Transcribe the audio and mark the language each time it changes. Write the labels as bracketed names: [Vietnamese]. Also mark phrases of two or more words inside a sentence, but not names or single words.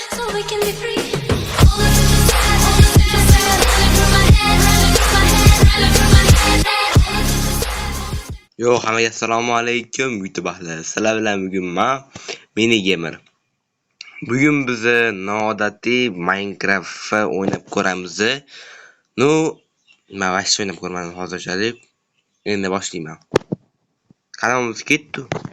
[English] we can be free. All the feelings bad, all the feelings bad, running through my head, running through my head, running through my head. All the feelings bad, all the feelings. [Uzbek] Yo, hammaga assalomu alaykum YouTube ahli. Sizlar bilan bugun men Mini Gamer. Bugun biz noodatiy Minecraft o'ynab ko'ramiz. No, men vaqt o'ynab ko'rmadim hozirchalik. Endi boshlayman. Kanalimiz ketdi.